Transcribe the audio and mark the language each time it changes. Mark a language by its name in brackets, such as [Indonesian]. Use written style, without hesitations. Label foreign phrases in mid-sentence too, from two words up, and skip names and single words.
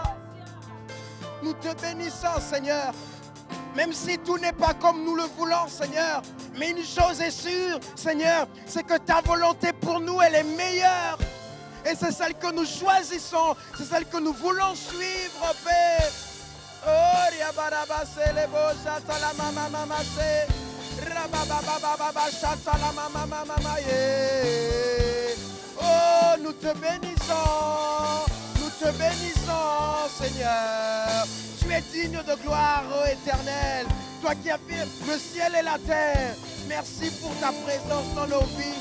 [French] Nous te bénissons, Seigneur. Même si tout n'est pas comme nous le voulons, Seigneur. Mais une chose est sûre, Seigneur, c'est que ta volonté pour nous, elle est meilleure. Et c'est celle que nous choisissons, c'est celle que nous voulons suivre, Père. Oh, riabaraba selebo shata la mama mama se. Rabababababa shata la mama mama ye. Oh, nous te bénissons. Nous te bénissons, Seigneur. Tu es digne de gloire, ô Éternel. Toi qui as fait le ciel et la terre. Merci pour ta présence dans nos vies.